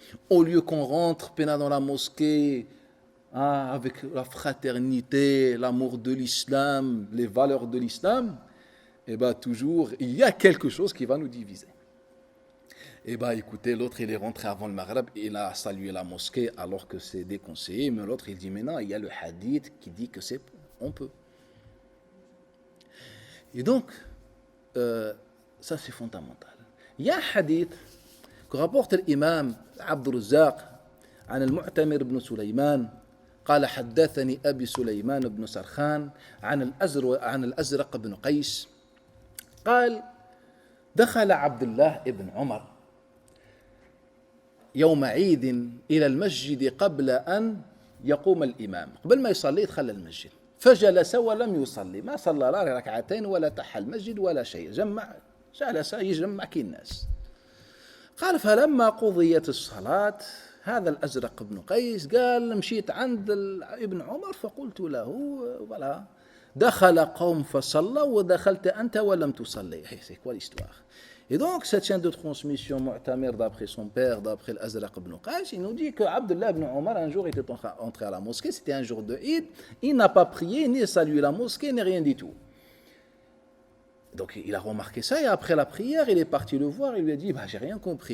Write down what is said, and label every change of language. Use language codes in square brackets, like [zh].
[fr] Au lieu qu'on rentre dans la mosquée avec la fraternité, l'amour de l'islam, les valeurs de l'islam, et bien toujours, il y a quelque chose qui va nous diviser. Eh bien, écoutez, l'autre, il est rentré avant le Maghreb, il a salué la mosquée alors que c'est déconseillé, mais l'autre, il dit, mais non, il y a le hadith qui dit que on peut. Et donc, ça, c'est fondamental. Il y a un hadith que rapporte l'imam [ar] Abd al-Razzaq عن المعتمر بن سليمان قال حدثني أبي سليمان بن سرخان عن الأزرق بن قيس قال دخل عبد الله بن عمر يوم عيد إلى المسجد قبل أن يقوم الإمام قبل ما يصلي دخل المسجد فجلس ولم يصلي ما صلى لا ركعتين ولا تحى المسجد ولا شيء جلس يجمع كي الناس قال فلما قضيت الصلاة هذا الأزرق بن قيس قال مشيت عند ابن عمر فقلت له [fr] voilà [ar] دخل قوم فصلى ودخلت أنت ولم تصلي [fr] c'est quoi l'histoire. Et donc, cette chaîne de transmission, Mu'tamir, d'après son père, d'après l'Azraq ibn Qais, il nous dit que Abdullah ibn Omar, un jour, était entré à la mosquée, c'était un jour de Eid, il n'a pas prié, ni salué la mosquée, ni rien du tout. Donc, il a remarqué ça, et après la prière, il est parti le voir, il lui a dit, j'ai rien compris.